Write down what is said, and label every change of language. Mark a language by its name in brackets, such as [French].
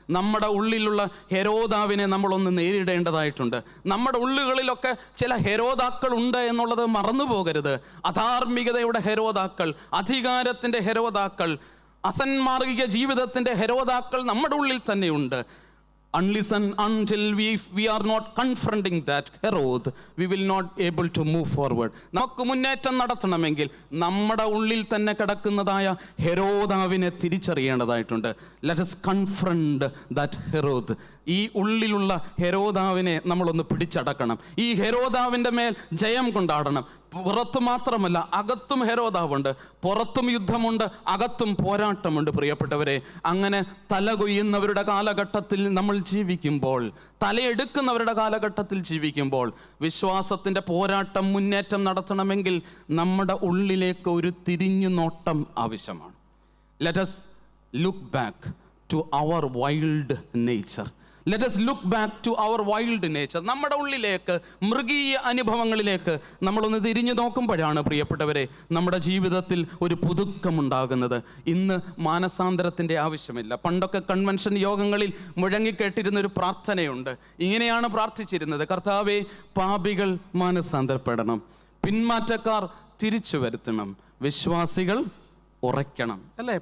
[Malayalam] നമ്മുടെ ഉള്ളിലുള്ള ഹെരോദാവിനെ നമ്മളൊന്ന് നേരിടേണ്ടതായിട്ടുണ്ട്. നമ്മുടെ ഉള്ളുകളിലൊക്കെ ചില ഹെരോദാക്കൾ ഉണ്ട് എന്നുള്ളത് മറന്നു പോകരുത്. അധാർമികതയുടെ ഹെരോദാക്കൾ, അധികാരത്തിൻ്റെ ഹെരോദാക്കൾ, അസന്മാർഗിക ജീവിതത്തിൻ്റെ ഹെരോദാക്കൾ നമ്മുടെ ഉള്ളിൽ തന്നെയുണ്ട്. [English] Until we are not confronting that Herod, we will not able to move forward. [Malayalam] നമുക്ക് മുന്നേറ്റം നടത്തണമെങ്കിൽ നമ്മുടെ ഉള്ളിൽ തന്നെ കിടക്കുന്നതായ ഹെരോദാവിനെ തിരിച്ചറിയേണ്ടതായിട്ടുണ്ട്. [English] Let us confront that Herod. [Malayalam] ഈ ഉള്ളിലുള്ള ഹെരോദാവിനെ നമ്മളൊന്ന് പിടിച്ചടക്കണം. ഈ ഹെരോദാവിൻ്റെ മേൽ ജയം കൊണ്ടാടണം. പുറത്ത് മാത്രമല്ല, അകത്തും ഹെരോദാവുണ്ട്. പുറത്തും യുദ്ധമുണ്ട്, അകത്തും പോരാട്ടമുണ്ട് പ്രിയപ്പെട്ടവരെ. അങ്ങനെ തല കൊയ്യുന്നവരുടെ കാലഘട്ടത്തിൽ നമ്മൾ ജീവിക്കുമ്പോൾ, തലയെടുക്കുന്നവരുടെ കാലഘട്ടത്തിൽ ജീവിക്കുമ്പോൾ, വിശ്വാസത്തിൻ്റെ പോരാട്ടം, മുന്നേറ്റം നടത്തണമെങ്കിൽ നമ്മുടെ ഉള്ളിലേക്ക് ഒരു തിരിഞ്ഞു നോട്ടം ആവശ്യമാണ്. [English] Let us look back to our wild nature. Let us look back to our wild nature. [Malayalam] നമ്മുടെ ഉള്ളിലേക്ക്, മൃഗീയ അനുഭവങ്ങളിലേക്ക് നമ്മളൊന്ന് തിരിഞ്ഞു നോക്കുമ്പോഴാണ് പ്രിയപ്പെട്ടവരെ നമ്മുടെ ജീവിതത്തിൽ ഒരു പുതുക്കമുണ്ടാകുന്നത്. ഇന്ന് മാനസാന്തരത്തിൻ്റെ ആവശ്യമില്ല. പണ്ടൊക്കെ കൺവെൻഷൻ യോഗങ്ങളിൽ മുഴങ്ങിക്കേട്ടിരുന്നൊരു പ്രാർത്ഥനയുണ്ട്. ഇങ്ങനെയാണ് പ്രാർത്ഥിച്ചിരുന്നത്: കർത്താവേ, പാപികൾ മാനസാന്തരപ്പെടണം, പിന്മാറ്റക്കാർ തിരിച്ചു വരുത്തണം, വിശ്വാസികൾ ഉറയ്ക്കണം. അല്ലേ?